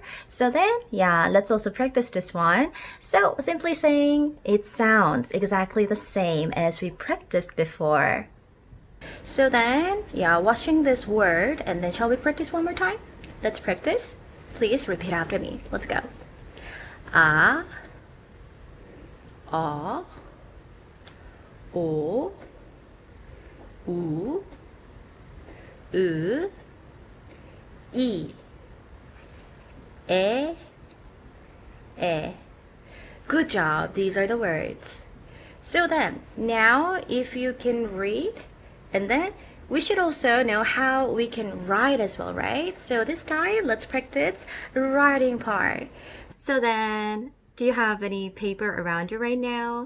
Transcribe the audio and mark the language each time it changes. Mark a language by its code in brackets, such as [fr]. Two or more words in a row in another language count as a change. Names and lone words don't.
[en] So then, yeah, let's also practice this one. So simply saying it sounds exactly the same as we practiced before. So then, yeah, watching this word, and then shall we practice one more time? Let's practice. Please repeat after me. Let's go. A, o, o, u, e, e, e. Good job. These are the words. So then, now if you can read, and then we should also know how we can write as well, right? So this time, let's practice writing part. So then, do you have any paper around you right now?